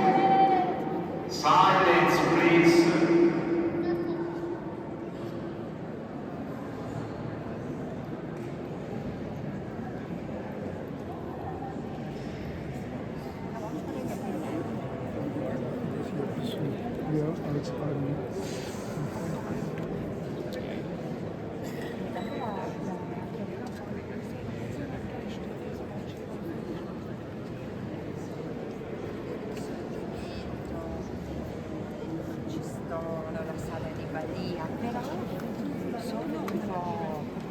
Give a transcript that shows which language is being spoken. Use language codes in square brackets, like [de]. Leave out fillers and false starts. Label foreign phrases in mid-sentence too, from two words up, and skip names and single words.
[en] Silence, please. [de] Mehr als ein [it] la sala di Badia, però sono un po'